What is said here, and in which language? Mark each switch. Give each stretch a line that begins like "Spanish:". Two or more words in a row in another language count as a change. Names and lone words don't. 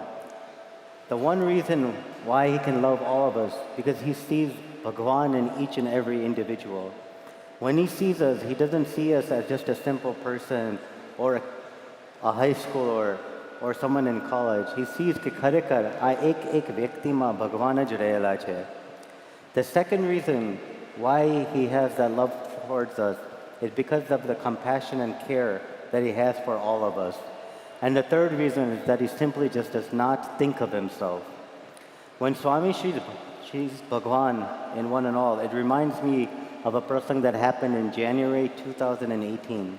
English: The one reason why he can love all of us, because he sees Bhagwan in each and every individual. When he sees us, he doesn't see us as just a simple person or a high schooler or someone in college. He sees
Gujarati: કી ખરેખર આ એક વ્યક્તિ માં ભગવાન જ રહેલા છે.
English: The second reason why he has that love towards us is because of the compassion and care that he has for all of us. And the third reason is that he simply just does not think of himself. When Swami Shri's Bhagwan in one and all, it reminds me of a person that happened in January 2018.